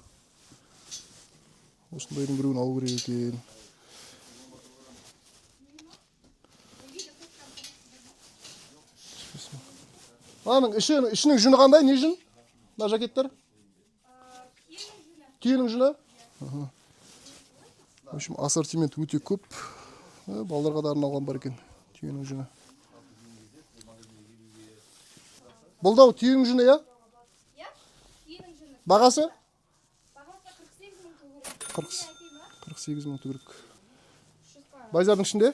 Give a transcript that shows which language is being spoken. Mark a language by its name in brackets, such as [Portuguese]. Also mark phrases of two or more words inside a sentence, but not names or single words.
[Kazakh] Осындайдың біреуін алу керек екен. Аның ішінің жүні қандай? Не жүн? Мына жакеттер? Түйенің жүні? [Russian] В общем, [Kazakh] ассортимент өте көп. Балдарға да арналған бар екен. Түйенің жүні. Бұл да түйенің жүні, я? Бағасы? Бағасы 48 48 мың төгрек. мың төгрек. Байзардың ішінде?